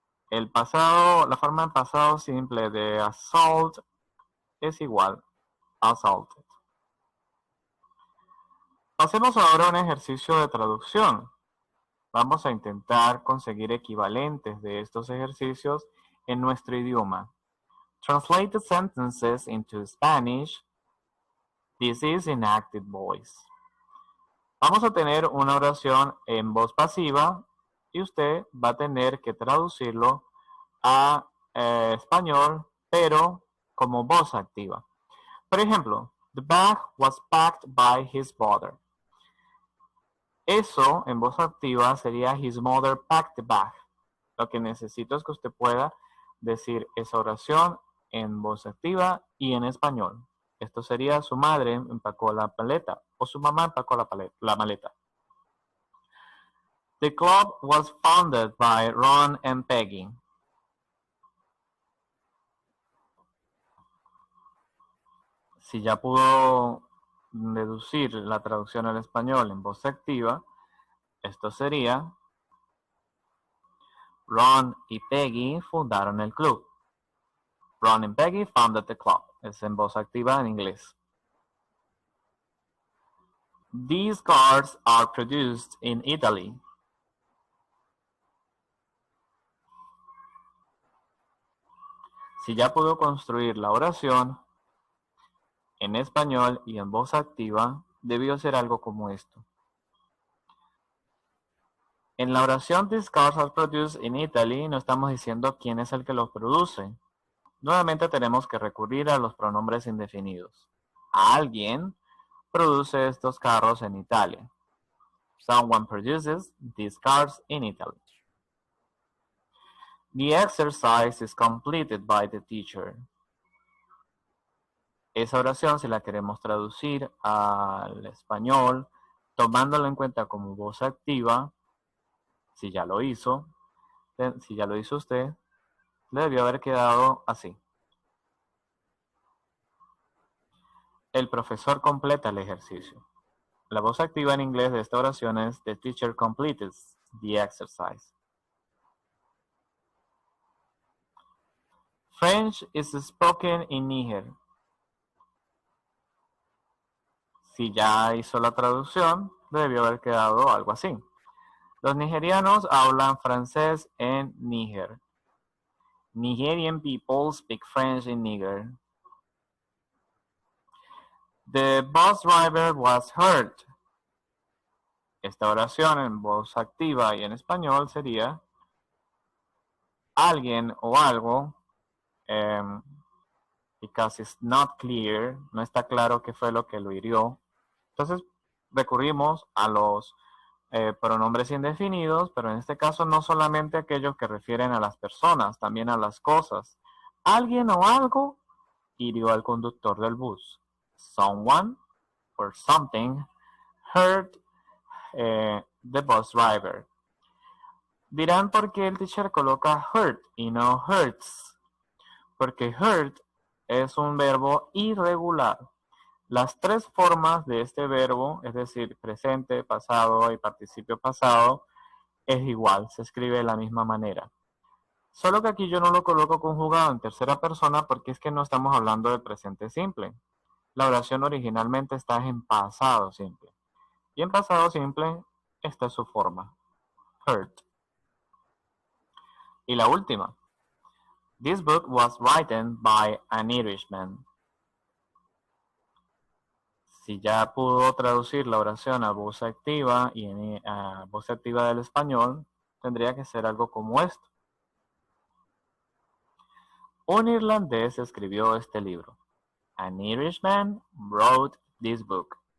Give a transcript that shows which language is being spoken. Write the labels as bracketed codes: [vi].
[es] El pasado, la forma en pasado simple de assault es igual a assaulted. Hacemos ahora un ejercicio de traducción. Vamos a intentar conseguir equivalentes de estos ejercicios en nuestro idioma. [en] Translate the sentences into Spanish. This is in active voice. [es] Vamos a tener una oración en voz pasiva y usted va a tener que traducirlo a español, pero como voz activa. Por ejemplo, [en] the bag was packed by his mother. [es] Eso en voz activa sería [en] his mother packed the bag. [es] Lo que necesito es que usted pueda decir esa oración en voz activa y en español. Esto sería su madre empacó la maleta o su mamá empacó la maleta. [en] The club was founded by Ron and Peggy. [es] Si ya pudo deducir la traducción al español en voz activa, esto sería Ron y Peggy fundaron el club. [en] Ron and Peggy founded the club. [es] Es en voz activa en inglés. [en] These cars are produced in Italy. [es] Si ya pudo construir la oración en español y en voz activa, debió ser algo como esto. En la oración [en] These cars are produced in Italy [es] no estamos diciendo quién es el que los produce. Nuevamente tenemos que recurrir a los pronombres indefinidos. Alguien produce estos carros en Italia. [en] Someone produces these cars in Italy. The exercise is completed by the teacher. [es] Esa oración, si la queremos traducir al español, tomándolo en cuenta como voz activa, si ya lo hizo usted, le debió haber quedado así. El profesor completa el ejercicio. La voz activa en inglés de esta oración es [en] the teacher completes the exercise. French is spoken in Niger. [es] Si ya hizo la traducción, debió haber quedado algo así. Los nigerianos hablan francés en Níger. [en] Nigerian people speak French in Niger. The bus driver was hurt. [es] Esta oración en voz activa y en español sería alguien o algo, [en] because it's not clear, [es] no está claro qué fue lo que lo hirió. Entonces recurrimos a los pronombres indefinidos, pero en este caso no solamente aquellos que refieren a las personas, también a las cosas. Alguien o algo hirió al conductor del bus. [en] Someone or something hurt the bus driver. [es] Dirán por qué el teacher coloca hurt y no hurts. Porque hurt es un verbo irregular. Las tres formas de este verbo, es decir, presente, pasado y participio pasado, es igual, se escribe de la misma manera. Solo que aquí yo no lo coloco conjugado en tercera persona porque es que no estamos hablando de presente simple. La oración originalmente está en pasado simple. Y en pasado simple, esta es su forma. [en] Hurt. [es] Y la última. [en] This book was written by an Irishman. [es] Si ya pudo traducir la oración a voz activa y a voz activa del español, tendría que ser algo como esto. Un irlandés escribió este libro. [en] An Irishman wrote this book.